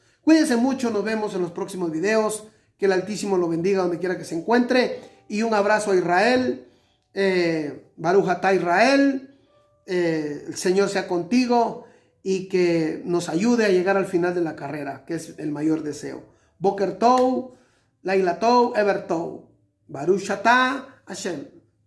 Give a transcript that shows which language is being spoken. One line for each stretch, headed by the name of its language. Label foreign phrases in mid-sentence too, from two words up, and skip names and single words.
Spanish: Cuídense mucho, nos vemos en los próximos videos. Que el Altísimo lo bendiga donde quiera que se encuentre. Y un abrazo a Israel.
Hebrew: ברוך אתה ישראל.
Spanish: El Señor sea contigo y que nos ayude a llegar al final de la carrera, que es el mayor deseo.
Hebrew: בוקר טוב, לילה טוב, ערב טוב. ברוך אתה השם.